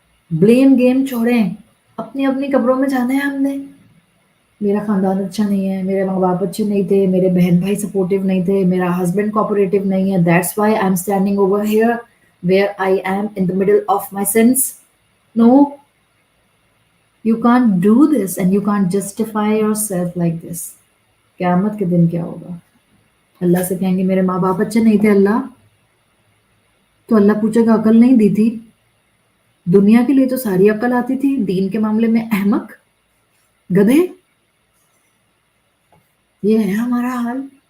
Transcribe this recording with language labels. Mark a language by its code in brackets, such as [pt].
[ur] Blame game چھوڑیں، اپنی اپنی قبروں میں جانا ہے ہم نے۔ میرا خاندان اچھا نہیں ہے، میرے ماں باپ اچھے نہیں تھے، میرے بہن بھائی سپورٹیو نہیں تھے، میرا ہسبینڈ کوآپریٹیو نہیں ہے، [en] That's why I am standing over here where I am in the middle of my sins. No, you can't do this and you can't justify yourself like this. [ur] قیامت کے دن کیا ہوگا؟ اللہ سے کہیں گے میرے ماں باپ اچھے نہیں تھے اللہ، تو اللہ پوچھے گا عقل نہیں دی تھی؟ دنیا کے لیے تو ساری عقل آتی تھی، دین کے معاملے میں احمق، گدھے۔ یہ ہے ہمارا حال۔